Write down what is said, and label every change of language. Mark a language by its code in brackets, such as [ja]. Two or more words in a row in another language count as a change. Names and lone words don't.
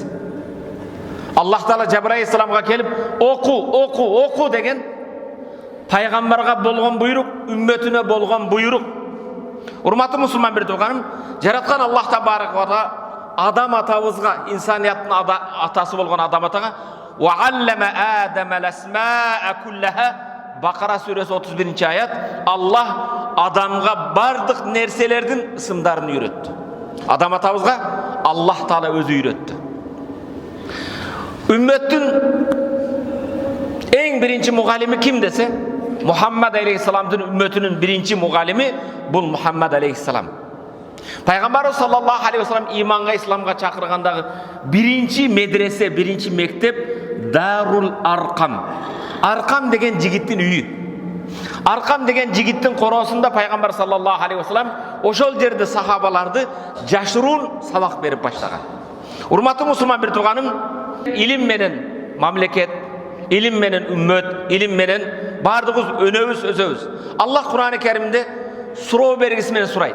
[ky] Аллах Таала Жабраил алейхиссаламга келип, оку деген пайгамбарга болгон буйрук, үммөтүнө болгон буйрук. Урматтуу мусулман бир тууганым, жараткан Аллах [ar] تبارك وتعالى [ky] адам атабызга, инсанияттын атасы болгон адам атага [ar] وعلم آدم الأسماء كلها, [ky] Бакара сүрөсү 31 аят, Аллах адамга бардык нерселердин ысымдарын үйрөттү. Адам атабызга Аллах Таала өзү үйрөттү. Үммөттүн эң биринчи мугалими ким десе, Мухаммад алейхиссаламдын үммөтүнүн биринчи мугалими бул Мухаммад алейхиссалам. Пайгамбарыбыз [ar] صلى الله عليه وسلم [ky] иманга, исламга чакыргандагы биринчи медресе, биринчи мектеп Дарул Аркам. Аркам деген жигиттин үйү. Аркам деген жигиттин короосунда пайгамбар [ar] صلى الله عليه وسلم [ky] ошол жерде сахабаларды жашыруун сабак берип баштаган. Урматтуу мусулман бир тууганым, илим менен мамлекет, илим менен үммөт, илим менен бардыгыбыз өнөбүз, өсөбүз. Аллах Кур'ан-ы Керимде суроо бергиси менен сурайт.